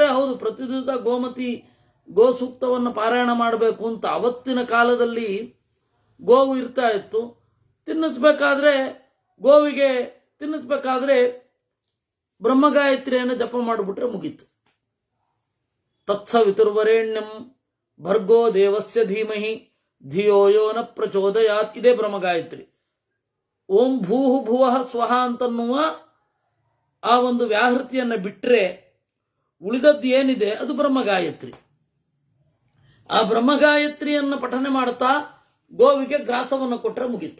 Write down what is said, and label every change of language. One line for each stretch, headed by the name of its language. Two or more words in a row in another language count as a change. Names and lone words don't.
Kannada: ಹೌದು, ಪ್ರತಿದಿವಸ ಗೋಮತಿ ಗೋ ಸೂಕ್ತವನ್ನು ಪಾರಾಯಣ ಮಾಡಬೇಕು ಅಂತ. ಅವತ್ತಿನ ಕಾಲದಲ್ಲಿ ಗೋವು ಇರ್ತಾ ಇತ್ತು. ಗೋವಿಗೆ ತಿನ್ನಿಸ್ಬೇಕಾದ್ರೆ ಬ್ರಹ್ಮಗಾಯತ್ರಿಯನ್ನು ಜಪ ಮಾಡಿಬಿಟ್ರೆ ಮುಗೀತು.
Sanskrit: ತತ್ಸವಿತುರ್ವರೇಣ್ಯಂ ಭರ್ಗೋ ದೇವಸ್ಯ ಧೀಮಹಿ ಧಿಯೋ ಯೋ ನ ಪ್ರಚೋದಯಾತ್.
Kannada: ಇದೇ ಬ್ರಹ್ಮಗಾಯತ್ರಿ.
Sanskrit: ಓಂ ಭೂಹು ಭುವಃ ಸ್ವಹ
Kannada: ಅಂತನ್ನುವ ಆ ಒಂದು ವ್ಯಾಹೃತಿಯನ್ನು ಬಿಟ್ಟರೆ ಉಳಿದದ್ದು ಏನಿದೆ ಅದು ಬ್ರಹ್ಮಗಾಯತ್ರಿ. ಆ ಬ್ರಹ್ಮಗಾಯತ್ರಿಯನ್ನು ಪಠನೆ ಮಾಡ್ತಾ ಗೋವಿಗೆ ಗ್ರಾಸವನ್ನು ಕೊಟ್ಟರೆ ಮುಗೀತು.